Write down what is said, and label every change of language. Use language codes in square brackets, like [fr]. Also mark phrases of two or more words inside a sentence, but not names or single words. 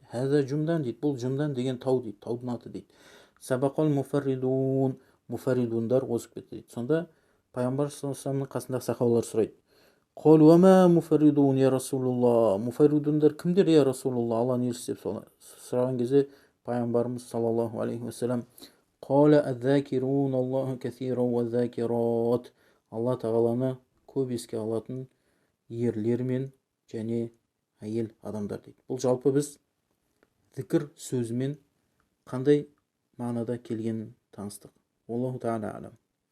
[ar] هذا جمدان [kk] дейді, бұл жумдан деген тау дейді, таудың аты дейді. [ar] سبق المفردون, [kk] муфарридундар озып кетті дейді. Сонда пайғамбар [ar] صلى الله عليه وسلم [kk] қасындағы сахабалар сұрайды: [ar] "قالوا وما المفردون يا رسول الله", [kk] муфарридундар кімдер [ar] يا رسول الله, [kk] Алланың елшісі деп сұраған кезде пайғамбарымыз [ar] صلى الله عليه وسلم قال الذاكرون الله كثيرا والذاكرات, [kk] Алла тағаланы көп еске алатын ерлер мен және әйел адамдар дейді. Бұл жалпы біз зікір сөзімен қандай мағынада келгенін таныстық. [ar] الله تعالى أعلم.